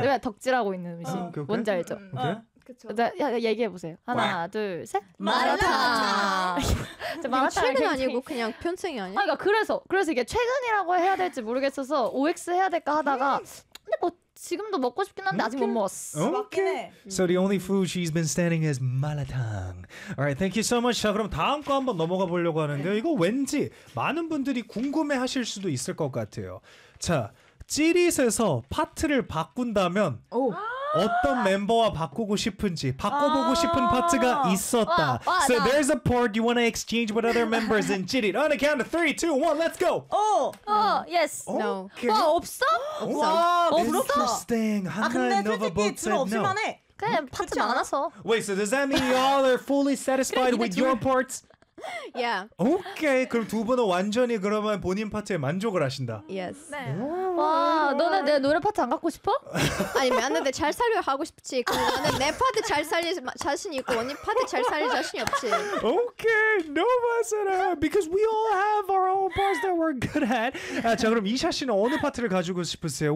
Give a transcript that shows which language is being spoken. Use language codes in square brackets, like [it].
[ko] 내가 덕질하고 있는 음식 뭔지 알죠? 그렇죠. 얘기해 보세요. 하나, 둘, 셋. 마라탕. 마라탕 최근 아니고 그냥 편승이 아니야? 그러니까 그래서 이게 최근이라고 해야 될지 모르겠어서 OX 해야 될까 하다가 근데 뭐 지금도 먹고 싶긴 한데 아직 못 먹었어. 맞긴 해. [en] So the only food she's been standing is 마라탕. Alright, thank you so much. [ko] 자, 그럼 다음 거 한번 넘어가 보려고 하는데요. 이거 왠지 많은 분들이 궁금해하실 수도 있을 것 같아요. 자, 찌릿에서 파트를 바꾼다면 오. 어떤 멤버와 바꾸고 싶은지 바꿔보고 싶은 파트가 있었다. [en] So there's a part you want to exchange with other members in Jirit. On the count of 3, 2, 1, let's go! Yes. No. Okay. [ko] 와, 없어? 와, 없어? [en] Interesting. [ko] 아, 근데 솔직히 둘 없으면 [en] no. [ko] 해. 그냥 파트 많아서. [en] Wait, so does that mean y'all are fully satisfied [ko] 그래, [en] with your parts? Yeah. Okay. [ko] 그럼 두 분은 완전히 그러면 본인 파트에 만족을 하신다. [en] Yes. [ko] 네. 와, 너는 내 노래 파트 안 갖고 싶어? 아니, 맨날 내 잘 살려 하고 싶지. 그럼 나는 내 파트 잘 살릴 자신 있고 언니 파트 잘 살릴 자신이 없지. [en] Okay. No matter. Because we all have our own parts that we're good at. [ko] 아, 자, 그럼 이샤 씨는 어느 파트를 가지고 싶으세요?